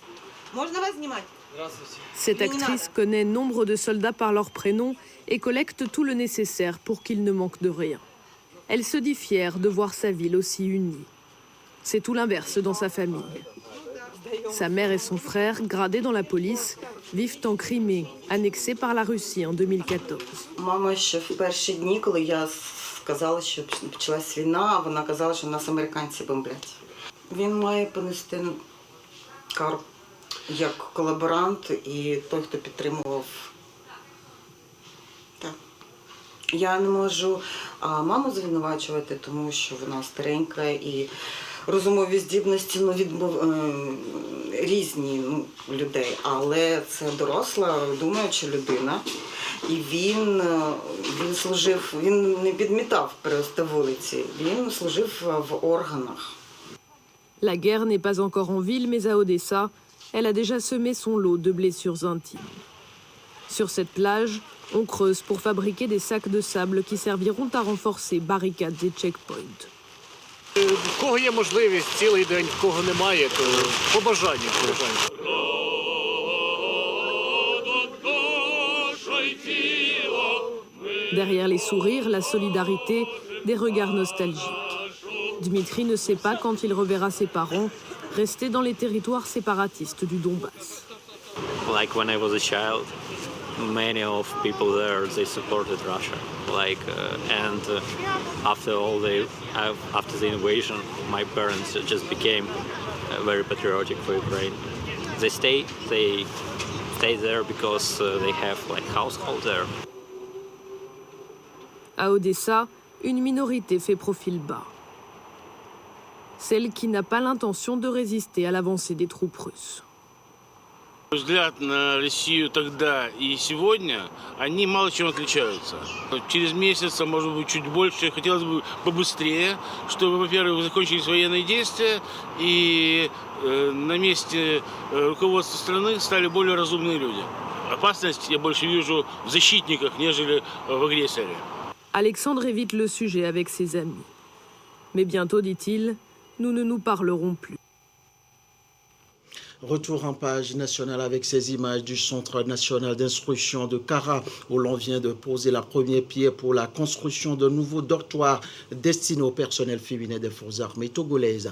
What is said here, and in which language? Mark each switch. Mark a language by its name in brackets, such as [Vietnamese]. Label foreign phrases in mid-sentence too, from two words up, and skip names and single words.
[French] Cette actrice connaît nombre de soldats par leur prénom et collecte tout le nécessaire pour qu'ils ne manquent de rien. Elle se dit fière de voir sa ville aussi unie. C'est tout l'inverse dans sa famille. Sa mère et son frère, gradés dans la police, vivent en Crimée, annexée par la Russie en 2014. [Ukrainian] Сказала, що почалась війна, а вона казала, що нас американці бомблять. Він має понести кару як колаборант і той, хто підтримував. Так. Я не можу маму звинувачувати, тому що вона старенька і розумові здібності різні людей, але це доросла, думаюча людина. І він служив, він не підмітав просто вулиці, він служив в органах. [French] La guerre n'est pas encore en ville, mais à Odessa, elle a déjà semé son lot de blessures intimes. Sur cette plage, on creuse pour fabriquer des sacs de sable qui serviront à renforcer barricades et checkpoints. [Ukrainian] В кого є можливість цілий день, в кого немає, то по бажанню. [French] Derrière les sourires, la solidarité, des regards nostalgiques. Dmitri ne sait pas quand il reverra ses parents restés dans les territoires séparatistes du Donbass. [English] Like when I was a child, many of people there, they supported Russia. After the invasion, my parents just became very patriotic for Ukraine. They stay there because they have household there. [French] À Odessa, une minorité fait profil bas. Celle qui n'a pas l'intention de résister à l'avancée des troupes russes. [Russian] Взгляд на Россию тогда и сегодня, они мало чем отличаются. Через месяц, а может быть чуть больше, хотелось бы побыстрее, чтобы, во-первых, закончились военные действия и на месте руководства страны стали более разумные люди. Опасность я больше вижу в защитниках, нежели в агрессоре. [French] Alexandre évite le sujet avec ses amis. Mais bientôt, dit-il, nous ne nous parlerons plus. Retour en page nationale avec ces images du Centre national d'instruction de Kara, où l'on vient de poser la première pierre pour la construction de nouveaux dortoirs destinés au personnel féminin des forces armées togolaises.